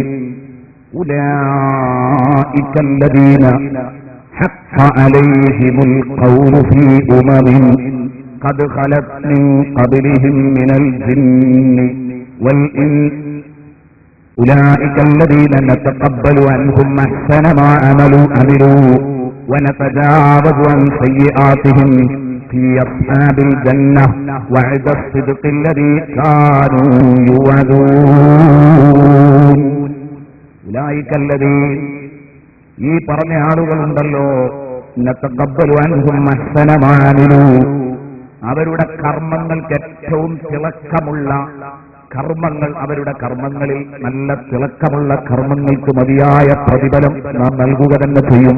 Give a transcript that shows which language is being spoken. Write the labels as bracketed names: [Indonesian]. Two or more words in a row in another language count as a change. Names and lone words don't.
[Arabic] أولئك الذين حق عليهم القول في أمم قد خلت من قبلهم من الجن والإنس أولئك الذين نتقبل عنهم أحسن ما عملوا ونتجاوز عن سيئاتهم في أصحاب الجنة وعد الصدق الذي كانوا يوعدون أولئك الذين [Malayalam] ഈ പറഞ്ഞ ആളുകളുണ്ടല്ലോ [Arabic] نتقبل عنهم أحسن ما عملوا, [Malayalam] അവരുടെ കർമ്മങ്ങൾക്ക് ഏറ്റവും തിളക്കമുള്ള കർമ്മങ്ങൾ, അവരുടെ കർമ്മങ്ങളിൽ നല്ല തിളക്കമുള്ള കർമ്മങ്ങൾക്ക് മതിയായ പ്രതിഫലം നാം നൽകുക തന്നെ ചെയ്യും.